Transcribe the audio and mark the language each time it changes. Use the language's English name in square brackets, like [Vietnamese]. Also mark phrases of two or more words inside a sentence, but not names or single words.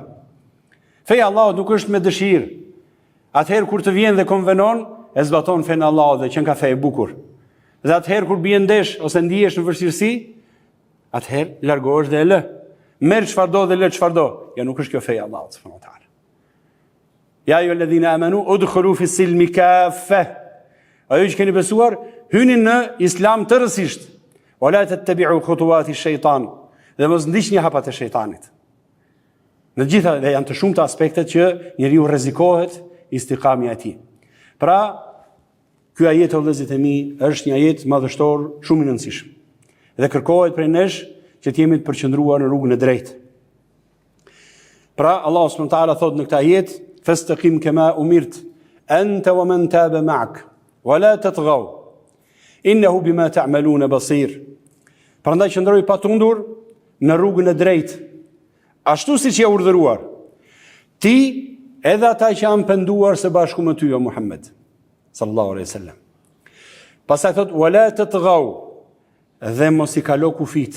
[Albanian] Feja Allahut nuk është me dëshirë. Atëherë kur të vjen dhe konvenon, e zbaton fen Allahut dhe që ka fe e bukur. Dhe atëherë kur bie ndesh ose ndihesh në vështirësi, atëherë largohesh dhe e lë. Merr çfarë do dhe lë çfarë do. Ja nuk është kjo feja Allahut [Arabic] سبحانه وتعالى. يا أيها الذين آمنوا ادخلوا في السلم كافة. [Albanian] Ajo që keni besuar, hyni në Islam tërësisht. [Arabic] ولا تتبعوا خطوات الشيطان. [Albanian] Dhe mos ndiqni hapat e shejtanit. Në gjitha dhe janë të shumta aspektet që njeriu rrezikohet istiqamja e tij. Pra, ky ajet o vëllezërit e mi është një ajet madhështor shumë i rëndësishëm. Dhe kërkohet prej nesh që të jemi të përqendruar në rrugën e drejtë. Pra, Allahu [Arabic] سبحانه وتعالى [Albanian] thot në këtë ajet: [Arabic] "فاستقم كما أمرت أنت ومن تاب معك ولا تطغوا إنه بما تعملون بصير." [Albanian] Prandaj qëndroj patundur në rrugën e drejtë, ashtu siç je urdhëruar. Ti edhe ata që janë penduar së bashku me ty o Muhammed [Arabic] صلى الله عليه وسلم. [Albanian] Pastaj thot: [Arabic] "ولا تطغوا", [Albanian] dhe mos i kalo kufit.